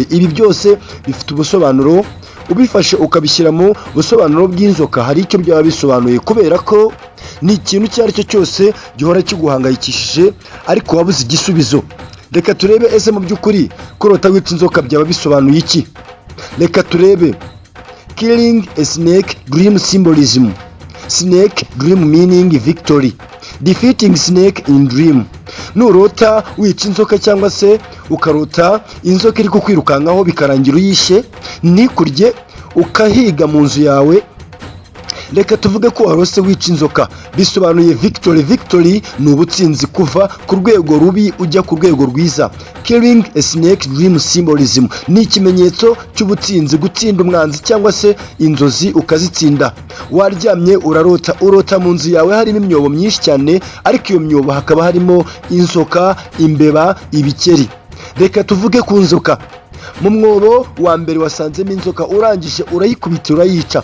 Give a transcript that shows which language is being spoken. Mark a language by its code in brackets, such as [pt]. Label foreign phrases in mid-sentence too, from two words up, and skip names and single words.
[rw] Ibi byose bifite ubusobanuro. Ubifashe ukabishyira mu busobanuro bw'inzoka, hari icyo byaba bisobanuye, kubera ko ni ikintu icyo ari cyo cyose gihora kiguhangayikishije ariko wabuze igisubizo. Reka turebe ese mu by'ukuri kurota wica inzoka byaba bisobanuye iki. Reka turebe. [en] Killing a snake, dream symbolism. Snake, dream meaning victory. Defeating snake in dream. [rw] Nurota wica inzoka cyangwa se ukarota inzoka iri kukwirukankaho bikarangira uyishe, nikurye ukahiga mu nzu yawe. Reka tuvuge ko warose wica inzoka, bisobanuye victory. Victory ni ubutsinzi, kuva ku rwego rubi ujya ku rwego rwiza. [en] Killing a snake, dream symbolism, [rw] ni ikimenyetso cy'ubutsinzi, gutsinda umwanzi cyangwa se inzozi ukazitsinda. Waryamye urota mu nzu yawe harimo imyobo myinshi cyane, ariko iyo myobo hakaba harimo inzoka, imbeba, ibikeri. Reka tuvuge ku nzoka. Mu mwobo wa mbere wasanzemo inzoka, urangije urayikubita urayica.